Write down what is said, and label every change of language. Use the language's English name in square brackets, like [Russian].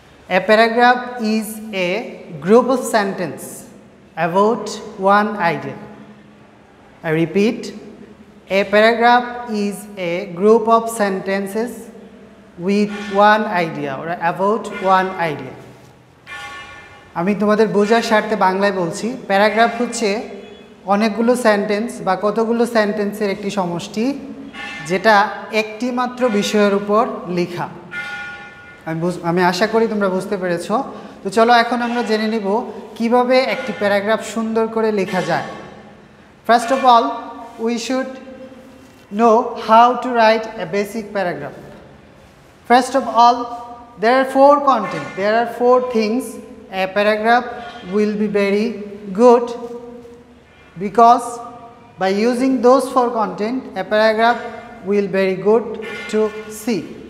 [English] A paragraph is a group of sentences about one idea. I repeat, a paragraph is a group of sentences with one idea or about one idea. [Bangla] আমি তোমাদের বোঝার স্বার্থে বাংলায় বলছি, paragraph হচ্ছে অনেকগুলো sentence বা কতগুলো সেন্টেন্সের একটি সমষ্টি যেটা একটি মাত্র বিষয়ের উপর লেখা। আমি আশা করি তোমরা বুঝতে পেরেছো। তো চলো এখন আমরা জেনে নিব কিভাবে একটি প্যারাগ্রাফ সুন্দর করে লেখা যায়। [English] First of all, we should know how to write a basic paragraph. First of all, there are four things a paragraph will be very good, because by using those four content a paragraph will very good to see.